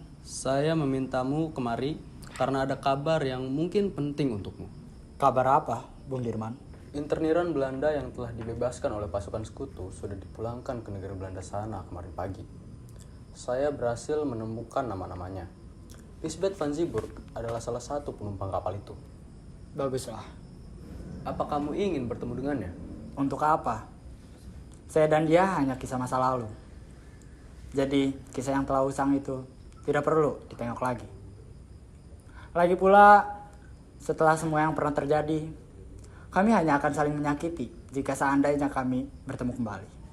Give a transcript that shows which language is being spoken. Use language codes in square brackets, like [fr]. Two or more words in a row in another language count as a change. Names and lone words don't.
[id] Saya memintamu kemari karena ada kabar yang mungkin penting untukmu. Kabar apa, Bung Dirman? Interniran Belanda yang telah dibebaskan oleh pasukan sekutu sudah dipulangkan ke negeri Belanda sana kemarin pagi. Saya berhasil menemukan nama-namanya. Lisbeth van Zieburg adalah salah satu penumpang kapal itu. Baguslah. Apa kamu ingin bertemu dengannya? Untuk apa? Saya dan dia hanya kisah masa lalu. Jadi, kisah yang telah usang itu tidak perlu ditengok lagi. Lagi pula, setelah semua yang pernah terjadi, kami hanya akan saling menyakiti jika seandainya kami bertemu kembali.